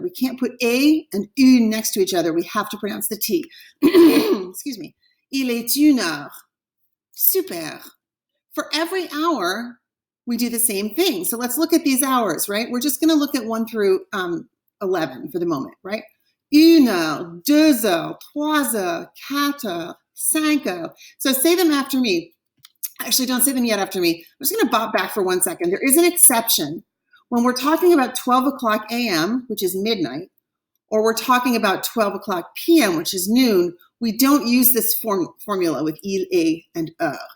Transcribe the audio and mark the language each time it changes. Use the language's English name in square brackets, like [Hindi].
[English] We can't put a and une next to each other. We have to pronounce the T. Excuse me. [French] Il est une heure. Super. [English] For every hour, we do the same thing. So let's look at these hours, right? We're just going to look at 1 through 11 for the moment, right? [French] 1 heure, 2 heures, 3 heures, 4 heures, 5 heures. [English] So say them after me. Actually, don't say them yet after me. I'm just going to bop back for 1 second. There is an exception. When we're talking about 12 o'clock a.m., which is midnight, or we're talking about 12 o'clock p.m., which is noon, we don't use this formula with il est and heure.